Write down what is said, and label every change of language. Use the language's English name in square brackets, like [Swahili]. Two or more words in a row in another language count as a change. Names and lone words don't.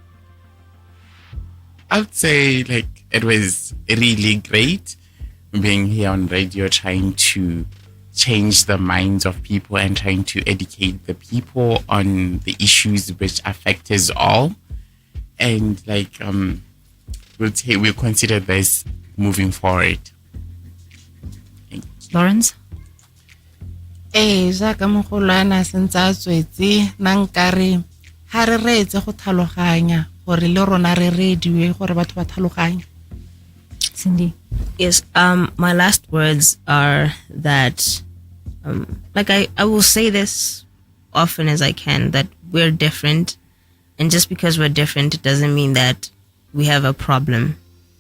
[English] I'd say it was really great being here on radio, trying to change the minds of people and trying to educate the people on the issues which affect us all. And we'll consider this moving forward. Lawrence? [Tswana] Jaaka mogolwana sentse a tswetse nna nkare ha re reetse go tlhaloganya gore le rona re rediwe gore batho ba tlhaloganye. [English] Cindy? Yes, my last words are that I will say this often as I can, that we're different, and just because we're different, it doesn't mean that we have a problem.